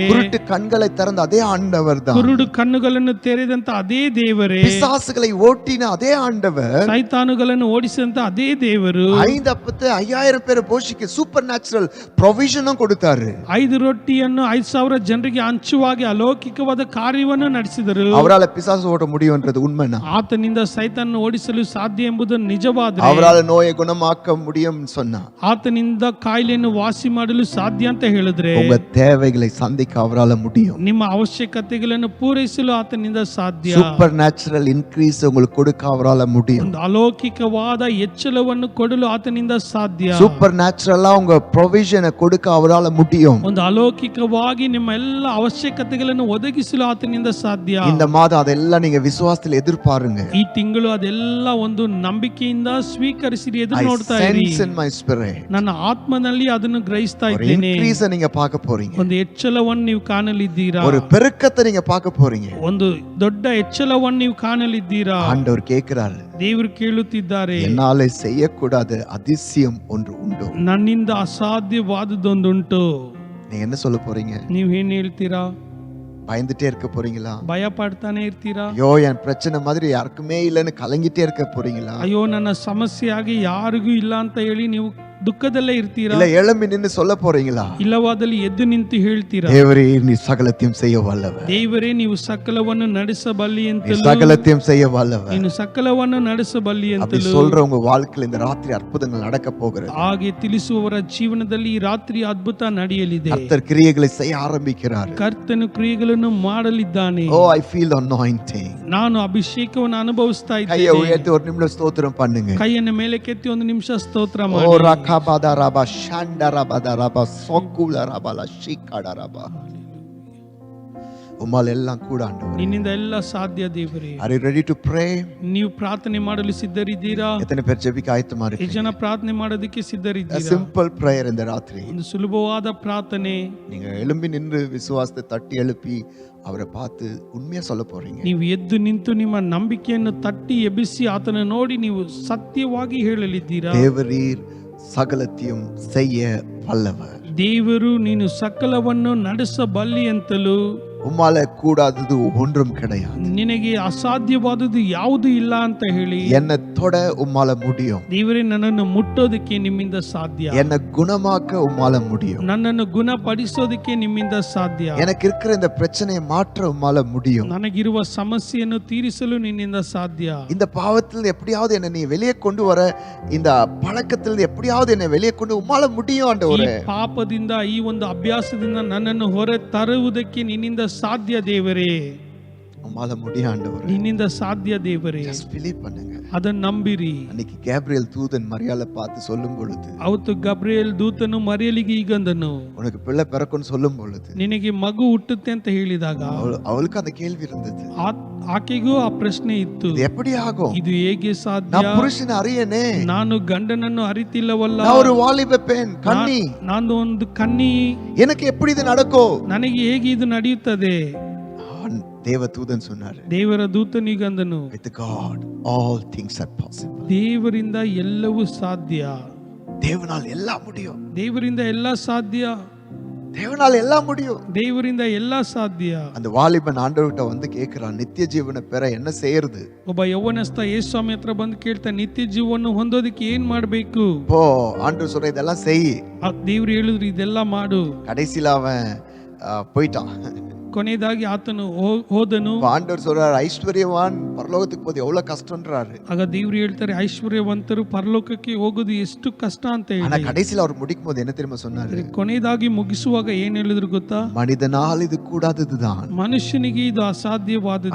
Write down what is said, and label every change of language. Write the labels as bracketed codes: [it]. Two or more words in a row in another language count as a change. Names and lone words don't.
[ta] குருட்டு கண்களை திறந்த அதே ஆண்டவர் தான். [kn] ಕುರುಡು ಕಣ್ಣುಗಳನ್ನು ತೆರೆದಂತ ಅದೇ ದೇವರೇ. [ta] பிசாசுகளை ஓட்டின அதே ஆண்டவர். [kn] ಸೈತಾನುಗಳನ್ನು ಓಡಿಸಿದಂತ ಅದೇ ದೇವರು. [ta] 5 அப்பத்தை 5000 பேரை போஷிக்க [en] super natural [ta] ப்ரொவிஷனும் கொடுத்தாரு. [kn] 5 ರೊಟ್ಟಿಯನ್ನು 5000 ಜನರಿಗೆ ಹಂಚುವಾಗಿ ಅಲೌಕಿಕವಾದ ಕಾರ್ಯವನ್ನು ನಡೆಸಿದರು. [ta] அவரால பிசாசு ஓட்ட முடியும்ன்றது உண்மைனா? [kn] ಆತನಿಂದ ಸೈತಾನನ್ನು ಓಡಿಸಲು ಸಾಧ್ಯ ಎಂಬುದು ನಿಜವಾದರೆ [ta] அவரால நோயை குணமாக்க முடியும் சொன்னா, [kn] ಆತನಿಂದ ಕಾಯಿಲೆಯನ್ನು ವಾಸಿ ಮಾಡಲು ಸಾಧ್ಯ ಅಂತ ಹೇಳಿದ್ರೆ, [ta] உங்க தேவைகளை சந்திக்க அவரால முடியும். [kn] ನಿಮ್ಮ ಅವಶ್ಯಕತೆಗಳನ್ನು ಪೂರೈಸಲು ಆತನಿಂದ ಸಾಧ್ಯ. [en] super natural increase [ta] உங்களுக்கு கொடுக்க அவரால முடியும். [kn] ಒಂದು ಅಲೌಕಿಕವಾದ ಹೆಚ್ಚಳವನ್ನು ಕೊಡಲು ಆತನಿಂದ ಸಾಧ್ಯ. [ta] சூப்பர் நேச்சுரலா உங்க ப்ரொவிஷனை கொடுக்க அவரால முடியும். [kn] ಒಂದು ಅಲೌಕಿಕವಾಗಿ ನಿಮ್ಮ ಎಲ್ಲ ಅವಶ್ಯಕತೆಗಳನ್ನು ಒದಗಿಸಲು ಆತನಿಂದ ಸಾಧ್ಯ. [ta] இந்த மாதம் அதெல்லாம் நீங்க விசுவாசத்தில் எதிர்பாருங்க. [kn] ಈ ತಿಂಗಳು ಅದೆಲ್ಲ ಒಂದು ನಂಬಿಕೆಯಿಂದ ಸ್ವೀಕರಿಸಿ ಎದುರು [en] I [kn] ನೋಡ್ತಾ ಇರಿ. [en] sense in my spirit. [kn] ನನ್ನ ಆತ್ಮನಲ್ಲಿ ಅದನ್ನು ಗ್ರಹಿಸ್ತಾ [ta] ஒரு [kn] ಇದ್ದೇನೆ. [ta] increase நீங்க பார்க்க போறீங்க. [kn] ಒಂದು ಹೆಚ್ಚಳವನ್ನು ನೀವು ಕಾಣಲಿದ್ದೀರಾ. [ta] ஒரு பெருக்கத்தை நீங்க பார்க்க போறீங்க. [kn] ಒಂದು ದೊಡ್ಡ ಹೆಚ್ಚಳವನ್ನು ನೀವು ಕಾಣಲಿದ್ದೀರಾ. [ta] ஆண்டவர் கேக்குறாரு, [kn] ದೇವರು ಕೇಳುತ್ತಿದ್ದಾರೆ, [ta] என்னாலே செய்யக்கூடாத அதிசயம் ஒன்று உண்டு. [kn] ನನ್ನಿಂದ ಅಸಾಧ್ಯವಾದದ್ದೊಂದುಂಟು. [ta] நீங்க என்ன சொல்ல போறீங்க? [kn] ನೀವು ಏನ್ ಹೇಳ್ತೀರಾ? [ta] பயந்துட்டே இருக்க போறீங்களா? [kn] ಭಯ ಪಡ್ತಾನೆ ಇರ್ತೀರಾ? [ta] ஐயோ என் பிரச்சனை மாதிரி யாருக்குமே இல்லைன்னு கலங்கிட்டே இருக்க போறீங்களா? [kn] ಅಯ್ಯೋ ನನ್ನ ಸಮಸ್ಯೆ ಆಗಿ ಯಾರಿಗೂ ಇಲ್ಲ ಅಂತ ಹೇಳಿ ನೀವು ದುಃಖದಲ್ಲೇ ಇರ್ತೀರಾ? [ta] இல்ல எழும்பி நின்னு சொல்ல போறீங்களா? [kn] ಇಲ್ಲವಾದಲ್ಲಿ ಎದ್ದು ನಿಂತು ಹೇಳ್ತೀರಾ, [ta] தேவரே நீ சகலத்தையும் செய்ய வல்லவர். [kn] ದೇವರೇ ನೀವು ಸಕಲವನ್ನು ನಡೆಸಬಲ್ಲಿ [ta] நீ [kn] ಅಂತಲೂ, [ta] சகலத்தையும் செய்ய வல்லவர். [kn] ನೀನು ಸಕಲವನ್ನು ನಡೆಸಬಲ್ಲಿ [ta] அப்படி [kn] ಅಂತಲೂ [ta] சொல்ற உங்க வாழ்க்கையில இந்த ராத்திரி அற்புதங்கள் நடக்க போகிறது. [kn] ಹಾಗೆ ತಿಳಿಸುವವರ ಜೀವನದಲ್ಲಿ ಈ ರಾತ್ರಿ ಅದ್ಭುತ ನಡೆಯಲಿದೆ. [ta] கர்த்தர் கிரியைகளை செய்ய ஆரம்பிக்கிறார். [kn] ಕರ್ತನು ಕ್ರಿಯೆಗಳನ್ನು ಮಾಡಲಿದ್ದಾನೆ. [en] oh I feel anointing. [kn] ನಾನು ಅಭಿಷೇಕವನ್ನು ಅನುಭವಿಸ್ತಾ [ta] கையை [kn] ಇದ್ದೇನೆ. [ta] உயர்த்தி ஒரு நிமிடம் ஸ்தோத்திரம் பண்ணுங்க. [kn] ಕೈಯನ್ನು ಮೇಲಕ್ಕೆತ್ತಿ ಒಂದು ನಿಮಿಷ ಸ್ತೋತ್ರ ஓ ಮಾಡಿ. ரகபதரப ஷண்டரபதரப சொக்குலரபல ஷிகடரப. [ta] உம்மால் எல்லாம் கூட ஆண்டவரே. [kn] ನಿನ್ನಿಂದ ಎಲ್ಲ ಸಾಧ್ಯ ದೇವರೇ. [en] Are you ready to pray? [kn] ನೀವು ಪ್ರಾರ್ಥನೆ ಮಾಡಲು ಸಿದ್ಧರಿದ್ದೀರಾ? [ta] எத்தனை பேர் ஜெபிக்க ஆயத்தமா [kn] ಎಷ್ಟು [ta] இருக்கீங்க? [kn] ಜನ ಪ್ರಾರ್ಥನೆ ಮಾಡೋದಕ್ಕೆ [en] A [kn] ಸಿದ್ಧರಿದ್ದೀರಾ? [en] simple prayer [ta] இந்த ராத்திரி. [kn] ಒಂದು ಸುಲಭವಾದ ಪ್ರಾರ್ಥನೆ. [ta] நீங்க எழும்பி நின்று விசுவாசத்தை தட்டி எழுப்பி அவரை பார்த்து உண்மையா சொல்ல போறீங்க. [kn] ನೀವು ಎದ್ದು ನಿಂತು ನಿಮ್ಮ ನಂಬಿಕೆಯನ್ನು ತಟ್ಟಿ ಎಬ್ಬಿಸಿ ಆತನ ನೋಡಿ ನೀವು ಸತ್ಯವಾಗಿ ಹೇಳಲಿದ್ದೀರಾ. [ta] தேவரீர் சகலத்தையும் செய்ய வல்லவர். [kn] ದೇವರು ನೀನು ಸಕಲವನ್ನು ನಡೆಸಬಲ್ಲಿ ಅಂತಲೂ, [ta] உம்மால கூடாதது ஒன்றும் கிடையாது. [kn] ನಿನಗೆ ಅಸಾಧ್ಯವಾದದ್ದು ಯಾವುದು ಇಲ್ಲ ಅಂತ ಹೇಳಿ, [ta] என்னை தொட உம்மால முடியும். [kn] ದೇವರೇ ನನ್ನನ್ನು ಮುಟ್ಟೋದಕ್ಕೆ ನಿಮ್ಮಿಂದ ಸಾಧ್ಯ. [ta] என்னை குணமாக்க உம்மால முடியும். [kn] ನನ್ನನ್ನು ಗುಣಪಡಿಸೋದಕ್ಕೆ ನಿಮ್ಮಿಂದ ಸಾಧ್ಯ. [ta] எனக்கு இருக்கிற இந்த பிரச்சனையை மாற்ற உம்மால முடியும். [kn] ನನಗಿರುವ ಸಮಸ್ಯೆಯನ್ನು ತೀರಿಸಲು ನಿನ್ನಿಂದ ಸಾಧ್ಯ. [ta] இந்த பாவத்தில் எப்படியாவது என்னை நீ வெளியே கொண்டு வர, இந்த பழக்கத்தில் எப்படியாவது என்னை வெளியே கொண்டு உம்மால முடியும் [kn] ಈ [ta] ஆண்டவரே. [kn] ಪಾಪದಿಂದ, ಈ ಒಂದು ಅಭ್ಯಾಸದಿಂದ ನನ್ನನ್ನು ಹೊರ ತರುವುದಕ್ಕೆ ನಿನ್ನಿಂದ ಸಾಧ್ಯ ದೇವರೇ. [ta] உம்மால முடியும் ஆண்டவரே. [kn] ನಿನ್ನಿಂದ ಸಾಧ್ಯ ದೇವರೇ. [en] Just believe பண்ணுங்க. [kn] ಅದನ್ನು ನಂಬಿರಿ. [ta] அன்னைக்கு கேப்ரியல் தூதன் மரியாதை பார்த்து சொல்லும் பொழுது, [kn] ಅವತ್ತು ಗಬ್ರಿಯೇಲ್ ದೂತನು ಮರಿಯಲಿಗೆ ಈಗಂದನು, [ta] உனக்கு பிள்ளை பிறக்கும்னு சொல்லும் பொழுது [kn] ನಿನಗೆ ಮಗು ಹುಟ್ಟುತ್ತೆ ಅಂತ ಹೇಳಿದಾಗ [ta] அவளுக்கு அந்த கேள்வி இருந்தது. [kn] ಆಕೆಗೂ ಆ ಪ್ರಶ್ನೆ ಇತ್ತು, [ta] இது எப்படி ஆகும்? [kn] ಇದು ಹೇಗೆ ಸಾಧ್ಯ? [ta] நான் புருஷனை அறியனே, [kn] ನಾನು ಗಂಡನನ್ನು ಅರಿತಿಲ್ಲವಲ್ಲ, [ta] நான் ஒரு வாலிப பெண் கன்னி, [kn] ನಾನು ಒಂದು ಕನ್ನಿ, [ta] எனக்கு எப்படி இது நடக்கும்? [kn] ನನಗೆ ಹೇಗೆ ಇದು ನಡೆಯುತ್ತದೆ? [ta] தேவதூதன் சொன்னாரு, [kn] ದೇವರ ದೂತನಿಗಂದನು, [en] with God all things are possible. [kn] ದೇವರಿಂದ ಎಲ್ಲವೂ ಸಾಧ್ಯ. [ta] தேவனால் எல்லாம் முடியும். [kn] ದೇವರಿಂದ ಎಲ್ಲ ಸಾಧ್ಯ. [ta] தேவனால் எல்லாம் முடியும். [kn] ದೇವರಿಂದ ಎಲ್ಲ ಸಾಧ್ಯ. [ta] அந்த வாலிபன் ஆண்டவர்கிட்ட வந்து கேக்குறான், நித்திய ஜீவனை பெற என்ன செய்யறது? [kn] ಒಬ್ಬ ಯೌವನಸ್ಥ ಯೇಸು ಸ್ವಾಮಿ ಹತ್ರ ಬಂದು ಕೇಳ್ತಾ, ನಿತ್ಯ ಜೀವವನ್ನು ಹೊಂದೋದಕ್ಕೆ ಏನ್ ಮಾಡ್ಬೇಕು? [ta] போ, ஆண்டவர் சொல்ற இதெல்லாம் செய். [kn] ದೇವ್ರು ಹೇಳಿದ್ರು ಇದೆಲ್ಲ ಮಾಡು. [ta] கடைசியில அவன் போயிட்டான். [kn] ಕೊನೆಯದಾಗಿ ಆತನು ಹೋದನು. [ta] ஆண்டவர் சொல்றாரு, ஐஸ்வர்யவான் பரலோகத்துக்கு போது எவ்வளவு கஷ்டம்ன்றாரு. [kn] ಆಗ ದೇವ್ರು ಹೇಳ್ತಾರೆ, ಐಶ್ವರ್ಯವಂತರು ಪರಲೋಕಕ್ಕೆ ಹೋಗೋದು ಎಷ್ಟು ಕಷ್ಟ ಅಂತ [ta] ஆனா [kn] ಹೇಳಿ. [ta] கடைசியில அவர் முடிக்கும் போது என்ன தெரியுமா சொன்னாரு? [kn] ಕೊನೆಯದಾಗಿ ಮುಗಿಸುವಾಗ ಏನ್ ಹೇಳಿದ್ರು ಗೊತ್ತಾ? [ta] மனிதனால் இது கூடாததுதான், [kn] ಮನುಷ್ಯನಿಗೆ ಇದು ಅಸಾಧ್ಯವಾದದ್ದೇ,